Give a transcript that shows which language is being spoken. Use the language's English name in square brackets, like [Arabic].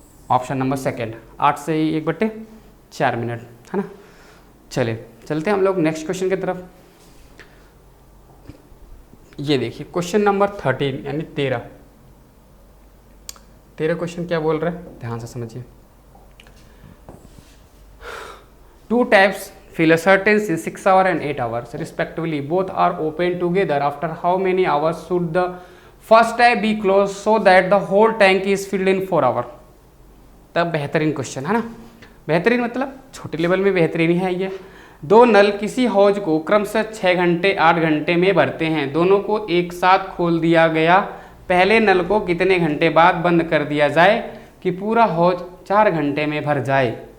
[Hindi] Option number second, 8 से 1/4 minute, है ना। चलिए चलते हैं हम लोग नेक्स्ट क्वेश्चन की तरफ। ये देखिए क्वेश्चन नंबर 13 यानी 13 क्वेश्चन क्या बोल रहा है, ध्यान से समझिए। [English] 2 taps fill a certain in 6 hours and 8 hours respectively. Both are open together. After how many hours should the first tap be closed so that the whole tank is filled in 4 hours? [Hindi] तब बेहतरीन question है ना, बेहतरीन मतलब छोटे level में बेहतरीन ही है ये। 2 नल किसी हौज को क्रमशः 6 घंटे 8 घंटे में भरते हैं, दोनों को एक साथ खोल दिया गया। पहले नल को कितने घंटे बाद बंद कर दिया जाए कि पूरा हौज 4 घंटे में भर जाए।